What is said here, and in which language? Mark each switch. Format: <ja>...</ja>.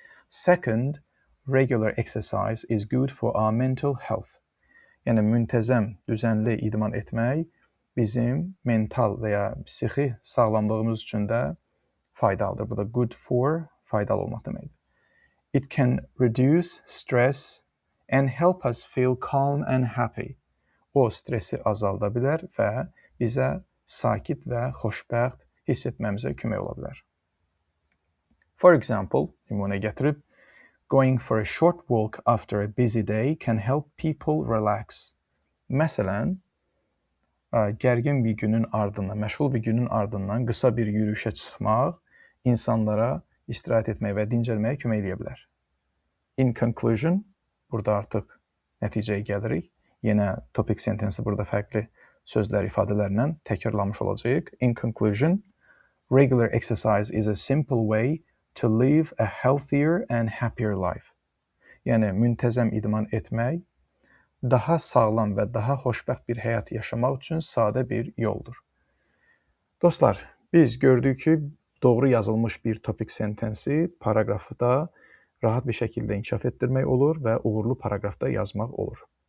<en>Second, regular exercise is good for our mental health.</en> <az>Yəni müntəzəm, düzənli idman etmək bizim mental və ya psixi sağlamlığımız üçün də faydalıdır. Bu da good for, faydalı olmaq deməkdir.</az> <en>It can reduce stress and help us feel calm and happy.</en> <az>O stresi azalda bilər və bizə sakit və xoşbəxt hiss etməmizə kömək ola bilər.</az> <en>For example,</en> <az>nümunə gətirib,</az> <en>going for a short walk after a busy day can help people relax.</en> <az>Məsələn, gərgin bir günün ardından, məşğul bir günün ardından qısa bir yürüyüşə çıxmaq insanlara istirahət etməyə və dincəlməyə kömək edə bilər.</az> <en>In conclusion,</en> <az>burada artıq nəticəyə gəlirik. Yenə topic sentence burada fərqli sözlər, ifadələrlə təkrarlamış olacağıq.</az> <en>In conclusion, regular exercise is a simple way to live a healthier and happier life.</en> <az>Yəni, müntəzəm idman etmək daha sağlam və daha xoşbəxt bir həyat yaşamaq üçün sadə bir yoldur. Dostlar, biz gördük ki, doğru yazılmış bir topic sentensi paragrafda rahat bir şəkildə inkişaf etdirmək olur və uğurlu paragrafda yazmaq olur.</az>